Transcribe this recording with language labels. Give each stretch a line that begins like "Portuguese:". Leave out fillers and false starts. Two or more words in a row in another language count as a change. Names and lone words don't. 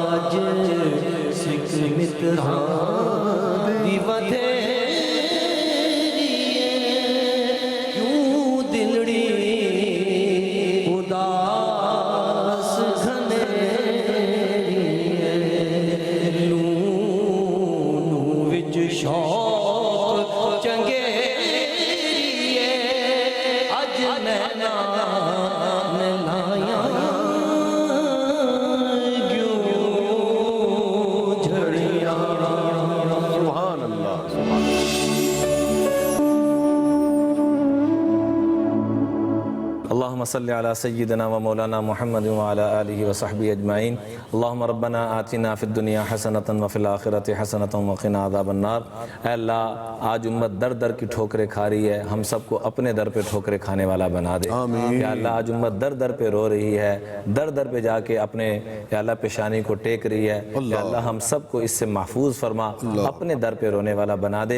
Punjabi: آج سکھ متران دی ودھیری کیوں دلڑی اداس گھنیری لونو وچ شوق چنگیری اج نینا لایا
Arabic: سبحان اللہ سبحان اللہ. اللهم صل على سيدنا ومولانا محمد وعلى آله وصحبه أجمعين. اللهم ربنا آتنا في الدنيا حسنة وفي الآخرة حسنة وقنا عذاب النار.
Urdu: اے اللہ آج امت در در کی ٹھوکریں کھا رہی ہے، ہم سب کو اپنے در پہ ٹھوکریں کھانے والا بنا دے. یا اللہ آج امت در در پہ رو رہی ہے، در در پہ جا کے اپنے یا اللہ پیشانی کو ٹیک رہی ہے. یا اللہ ہم سب کو اس سے محفوظ فرما، اپنے در پہ رونے والا بنا دے.